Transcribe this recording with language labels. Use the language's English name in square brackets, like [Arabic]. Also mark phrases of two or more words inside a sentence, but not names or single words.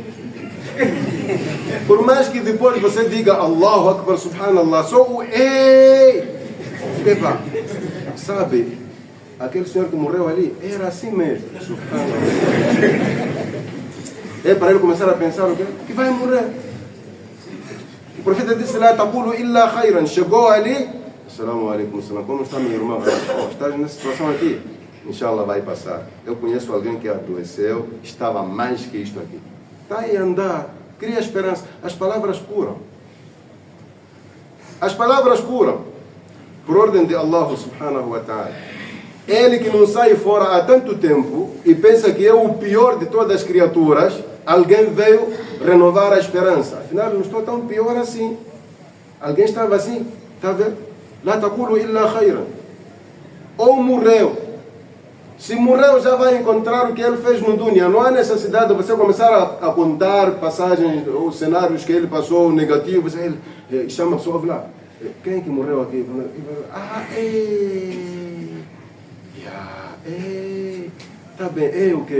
[Portuguese] Por mais que depois você diga [Arabic] الله أكبر، سبحان الله, [Portuguese] só o ei! Epa, sabe, aquele senhor que morreu ali era assim mesmo, Subhanallah. É para ele começar a pensar o quê? Que vai morrer. O profeta disse: [Arabic] لا تقولوا إلا خيرا. [Portuguese] Chegou ali, [Arabic] السلام عليكم, [Portuguese] como está meu irmão? Estás nessa situação aqui? Inshallah vai passar. Eu conheço alguém que adoeceu, estava mais que isto aqui. Está aí a andar, cria esperança. As palavras curam. As palavras curam. Por ordem de [Arabic] الله سبحانه وتعالى. [Portuguese] Ele que não sai fora há tanto tempo e pensa que é o pior de todas as criaturas, alguém veio renovar a esperança. Afinal, não estou tão pior assim. Alguém estava assim, está vendo? [Arabic] لا تقولوا إلا خيرا. [Portuguese] Ou morreu. Se morreu, já vai encontrar o que ele fez no dunya. Não há necessidade de você começar a contar passagens ou cenários que ele passou negativos. Ele chama a pessoa lá. Quem é que morreu aqui? Está bem, o que?